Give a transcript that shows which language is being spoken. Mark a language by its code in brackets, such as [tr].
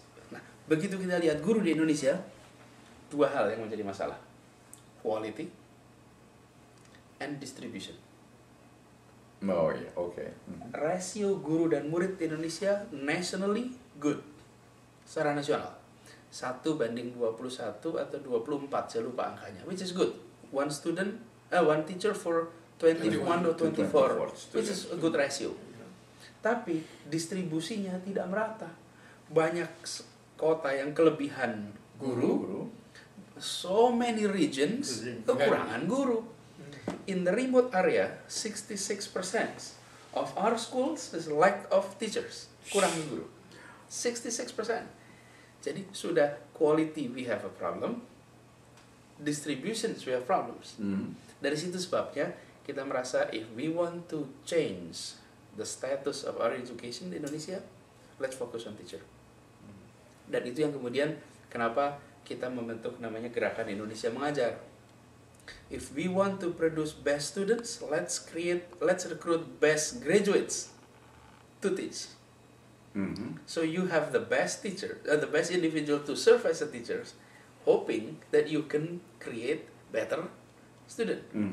[id] Nah, begitu kita lihat guru di Indonesia, dua hal yang menjadi masalah. [en] Quality and distribution. [id] Oh iya, oke. Rasio guru dan murid di Indonesia [en] nationally good. [id] Secara nasional. 1:21 atau 24, saya lupa angkanya. [en] Which is good. One teacher for 21 or 24, which is a good ratio. [id] Tapi distribusinya tidak merata. Banyak kota yang kelebihan guru, [en] so many regions [id] kekurangan guru. [en] In the remote area, 66% of our schools is lack of teachers, [id] kurang guru. [en] 66%. [id] Jadi sudah [en] quality we have a problem, distributions we have problems. [id] Dari situ sebabnya kita merasa [en] if we want to change the status of our education di Indonesia, let's focus on teacher. [id] Dan itu yang kemudian kenapa kita membentuk namanya Gerakan Indonesia Mengajar. [en] If we want to produce best students, let's recruit best graduates to teach. So you have the best teacher, the best individual to serve as a teacher, hoping that you can create better student.